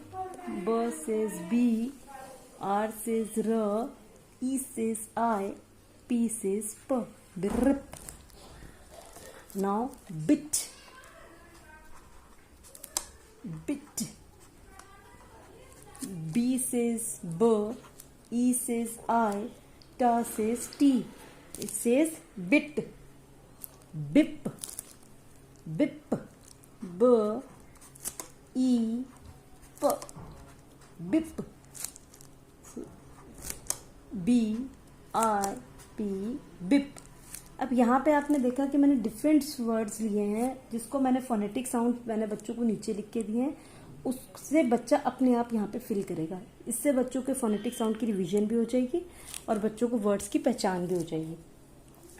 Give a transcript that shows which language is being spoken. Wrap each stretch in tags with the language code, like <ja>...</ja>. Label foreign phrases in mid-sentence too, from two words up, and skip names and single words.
<en>B says B, R says R, E says I, P says P, brip. Now bit, bit. B says B, E says I, T says T. It says bit, bip, bip. B, E, P, bip. B, I, P, bip.</en> <hi>अब यहाँ पे आपने देखा कि मैंने</hi> <en>different words</en> <hi>लिए हैं, जिसको मैंने</hi> <en>phonetic sound</en> <hi>मैंने बच्चों को नीचे लिख के दिए हैं। उससे बच्चा अपने आप यहाँ पे फिल करेगा। इससे बच्चों के</hi> <en>phonetic sound</en> <hi>की रिवीजन भी हो जाएगी और बच्चों को वर्ड्स की पहचान भी हो जाएगी।</hi>